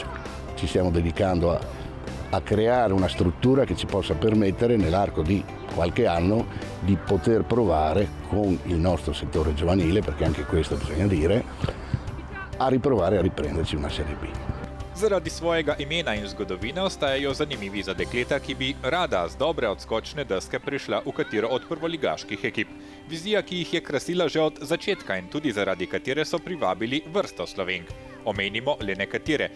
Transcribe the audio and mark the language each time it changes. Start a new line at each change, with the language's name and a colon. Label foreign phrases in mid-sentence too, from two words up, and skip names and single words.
Italian: Ci stiamo dedicando a creare una struttura che ci possa permettere nell'arco di qualche anno di poter provare con il nostro settore giovanile, perché anche questo bisogna dire, a riprovare a riprenderci una Serie B.
Slovenian: Zaradi svojega imena in zgodovine ostajajo zanimivi za dekleta, ki bi rada z dobre odskočne deske prišla v katero od prvoligaških ekip. Vizija, ki jih je krasila že od začetka in tudi zaradi katere so privabili vrsto Slovenk. Omenimo le nekatere.